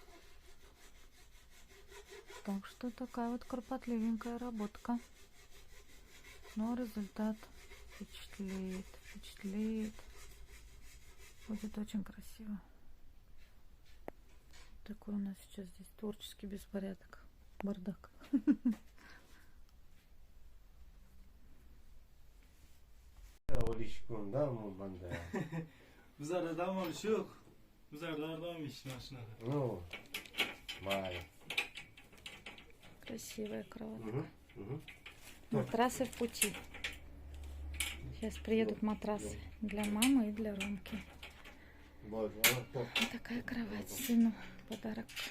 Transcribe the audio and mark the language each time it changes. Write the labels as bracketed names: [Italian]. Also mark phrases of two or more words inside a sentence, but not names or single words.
[Russian] Так что такая вот кропотливенькая работка. Но результат впечатляет, впечатляет. Будет очень красиво. Такой у нас сейчас здесь творческий беспорядок. Бардак. [Uzbek] Bizlarda olish yo'q. Bizlarda olmish mashinada. [Russian] Ну, май. Красивая кроватка. Матрасы в пути. Сейчас приедут матрасы для мамы и для Ромки. Вот такая кровать сыну подарок.